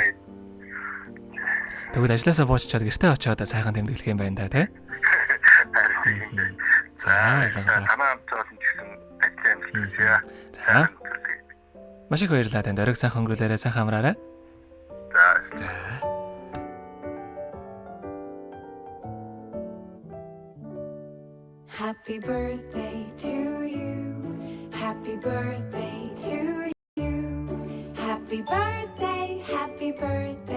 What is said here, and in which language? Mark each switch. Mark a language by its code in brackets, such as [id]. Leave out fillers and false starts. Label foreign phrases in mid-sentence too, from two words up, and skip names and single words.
[mn] Тэгвэл ажилласаа буучаад гэртээ очиод сайхан тэмдэглэх юм байна та, тий? За, танаа хамтсан гэсэн ажил амжилттай. За. Маш их баярлалаа танд. Оройг сайхан өнгөрүүлээрэ, сайхан амраарай. За. [en] Happy birthday to you. Happy birthday to you. Happy birthday, happy birthday.